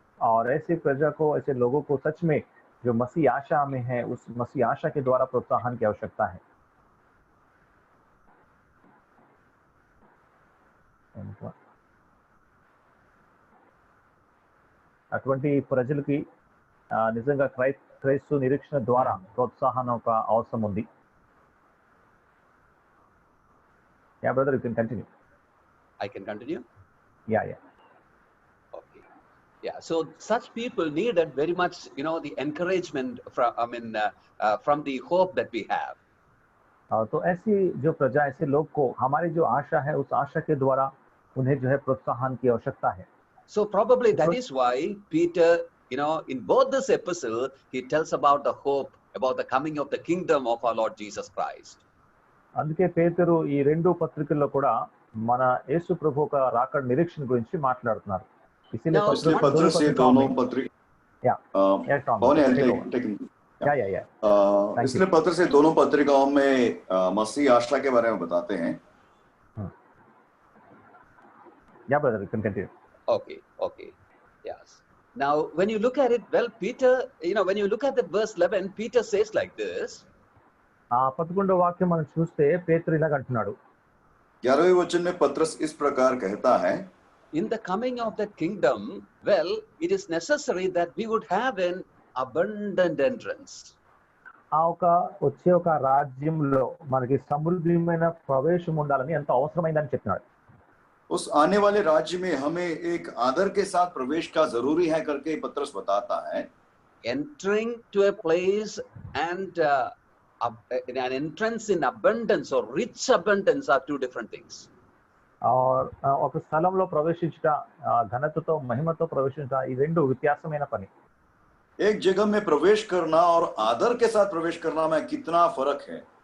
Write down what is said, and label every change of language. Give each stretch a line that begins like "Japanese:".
Hindi: और ऐसे प्रजा को, ऐसे लोगों को सच में जो मसीह आशा में है, उस मसीह आशा के द्वारा प्रोत्साहन की आवश्यकता है.
Telugu: 20 ప్రజలకి నిజంగా క్రైస్తవ నిరీక్షణ ద్వారా ప్రోత్సాహం ఒక అవసరం ఉంది.
English: Yeah, brother, you can continue. I can continue? Yeah. Okay. Yeah, so such people needed very much, the encouragement from the hope that we have.
Hindi: तो ऐसी जो प्रजा, ऐसे लोग को हमारी जो आशा है, उस आशा के द्वारा उन्हें जो है प्रोत्साहन की आवश्यकता है.
English: So probably that is why Peter, in both this epistle, he tells about the hope, about the coming of the kingdom of our Lord Jesus Christ.
Telugu: అందుకే పేతురు ఈ రెండు పత్రికల్లో కూడా మన యేసు ప్రభు యొక్క రాకడ నిరీక్షణ గురించి మాట్లాడుతున్నారు.
English: Now,
Telugu: ఇసిలే పత్రిక Yeah.
English: Thank you.
Hindi: इसलिए पत्र से दोनों पत्रिकाओं में मसीह आशा के बारे में बताते हैं.
English: Yeah, brother, you can continue. Okay. Yes. Now, when you look at it, well, Peter, when you look at that verse 11, Peter says like this.
Telugu: 11వ వాక్యం మనం చూస్తే పేతురు ఇలాగ అంటున్నాడు.
Hindi: 11वें वचन में पत्रस इस प्रकार कहता है,
English: In the coming of the kingdom, well, it is necessary that we would have an abundant entrance.
Telugu: వచ్చే ఒక రాజ్యంలో మనకి సమృద్ధిమైన ప్రవేశం ఉండాలని ఎంత అవసరమైందని చెప్తున్నాడు.
Hindi: उस आने वाले राज्य में हमें एक आदर के साथ प्रवेश का जरूरी है करके पत्रस बताता है.
English: Entering to a place and an entrance in abundance or rich abundance are two different things.
Telugu: ఒక స్థలంలో ప్రవేశించుట, ఘనతతో మహిమతో ప్రవేశించుట, ఈ రెండు వ్యత్యాసమైన పని.
Hindi: एक जगह में प्रवेश करना और आदर के साथ प्रवेश करना में कितना फर्क है.